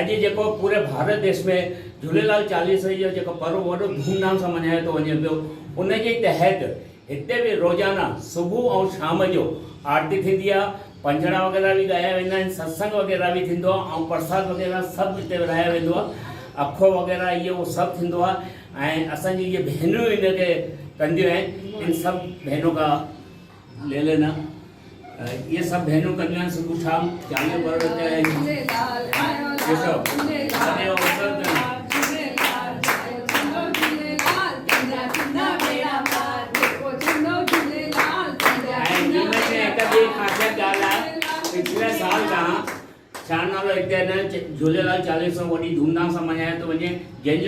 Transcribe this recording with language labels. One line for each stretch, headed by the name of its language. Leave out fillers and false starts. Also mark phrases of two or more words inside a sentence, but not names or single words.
Sindhi: अॼु जेको पूरे भारत देश में झूलेलाल चालीहे जो जेको पर्व वॾो धूमधाम सां मल्हायो थो वञे पियो, उन जे तहत हिते बि रोज़ाना सुबुह ऐं शाम जो आरती थींदी आहे, पंजड़ा वग़ैरह बि ॻाया वेंदा आहिनि, सत्संग वग़ैरह बि थींदो आहे ऐं प्रसाद वग़ैरह सभु हिते विरायो वेंदो आहे। अखो वग़ैरह इहो सभु थींदो आहे ऐं असांजी इहे भेनरूं हिनखे कंदियूं आहिनि। इन सभु भेनरूं का ले लेना, ये सब भेनरूं कंदियूं आहिनि सुबुह शाम चालीहे पर्व ते। पिछले साल खां छा नालो हिते न झूलेलाल चालीहो वॾी धूमधाम सां मल्हायो थो वञे, जंहिंजो